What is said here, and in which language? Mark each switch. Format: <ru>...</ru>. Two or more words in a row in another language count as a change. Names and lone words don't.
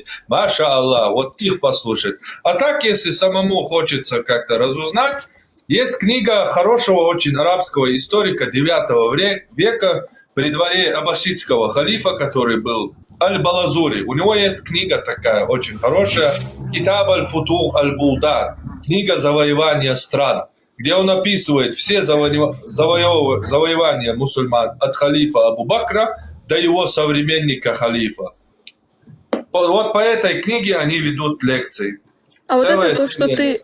<ar>ما شاء الله»,</ar> <ru>вот их послушать. А так, если самому хочется как-то разузнать, есть книга хорошего очень арабского историка 9 века при дворе аббасидского халифа, который был Аль-Балазури. У него есть книга такая очень хорошая, Китаб аль-Футух аль-Булдан, книга завоевания стран, где он описывает все завоевания мусульман от халифа Абу Бакра до его современника халифа. Вот по этой книге они ведут лекции. А вот Целая это серия.</ru>